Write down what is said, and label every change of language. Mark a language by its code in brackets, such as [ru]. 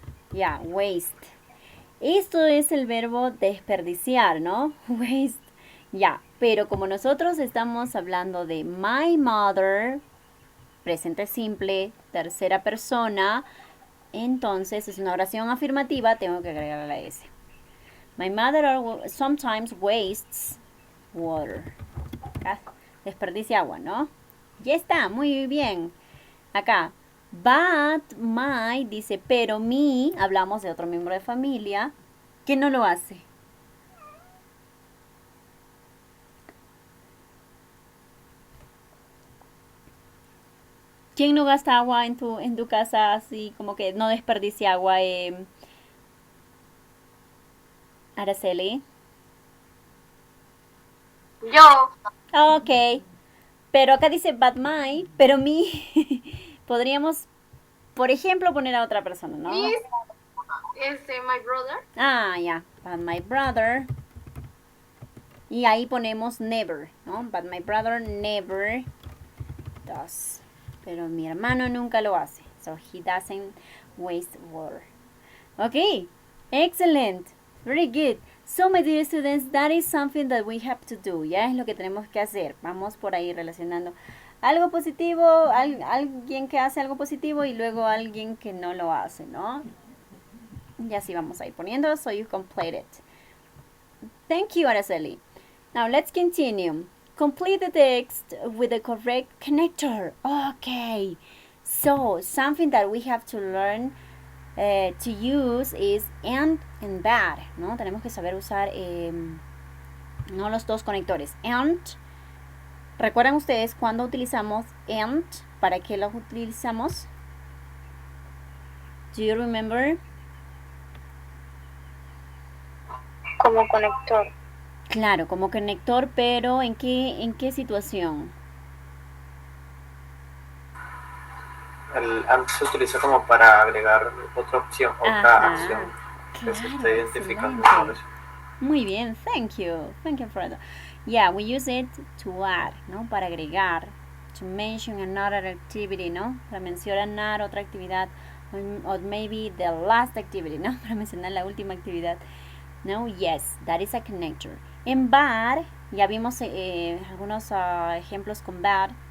[es] Ya, waste. Esto es el verbo desperdiciar, ¿no? Waste. Ya, pero como nosotros estamos hablando de [en] my mother, [es] presente simple, tercera persona, entonces es una oración afirmativa, tengo que agregar la S. [en] My mother sometimes wastes water. [es] Desperdicia agua, ¿no? Ya está, muy bien. Acá, [en] but my [es] dice, pero mi, hablamos de otro miembro de familia que no lo hace. ¿Quién no gasta agua en tu casa así como que no desperdicia agua? Araceli. Yo. Ok. Pero acá dice [en] but my, [es] pero mi. Podríamos, por ejemplo, poner a otra persona, ¿no? [en] Miss, my brother. [es] Ah, ya. [en] But my brother. [es] Y ahí ponemos never, ¿no? [en] But my brother never does. [es] Pero mi hermano nunca lo hace. [en] So he doesn't waste water. Okay. Excellent. Very good. So, my dear students, that is something that we have to do. [es] Ya es lo que tenemos que hacer. Vamos por ahí relacionando algo positivo, alguien que hace algo positivo y luego alguien que no lo hace, ¿no? Y así vamos a ir poniendo, [en] so you complete it. Thank you, Araceli. Now, let's continue. Complete the text with the correct connector. Okay. So, something that we have to learn to use is and that, ¿no? [es] Tenemos que saber usar no los dos conectores. And, ¿recuerdan ustedes cuando utilizamos and? ¿Para qué los utilizamos? [en] Do you remember? [es] Como conector. Claro, como conector, pero ¿en qué situación? El and se utiliza como para agregar otra opción, otra acción que se Claro, está identificando. excelente. Muy bien, [en] thank you for that. Yeah, we use it to add, ¿no? [es] Para agregar, [en] to mention another activity, ¿no? [es] Para mencionar otra actividad, [en] or maybe the last activity, ¿no? [es] Para mencionar la última actividad. [en] No, yes, that is a connector. [es] En bad, ya vimos algunos ejemplos con bad.